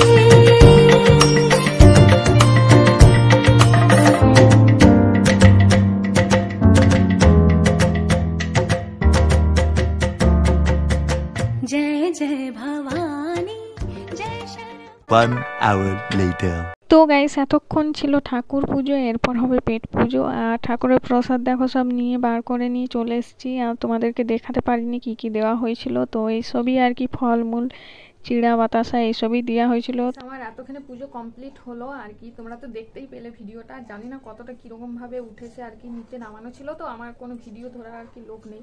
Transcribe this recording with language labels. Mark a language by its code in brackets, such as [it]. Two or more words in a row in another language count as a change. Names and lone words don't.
[mr] जय जय भवानी जय शरण। [en] 1 hour later. [bn] তো গাইস, এতক্ষণ ছিল ঠাকুর পুজো, এরপর হবে পেট পুজো। আর ঠাকুরের প্রসাদ দেখো সব নিয়ে বার করে নিয়ে চলে এসেছি, আর তোমাদেরকে দেখাতে পারিনি কি কি দেওয়া হয়েছিল। তো এইসবই আর কি ফলমূল চিড়া বাতাসা এইসবই দেওয়া হয়েছিল। আমার এতখানি পুজো কমপ্লিট হলো আর কি, তোমরা তো দেখতেই পেলে ভিডিওটা, জানি না কতটা কিরকম ভাবে উঠেছে আর কি, নিচে নামানো ছিল তো আমার কোনো ভিডিও ধরার আর কি লোক নেই।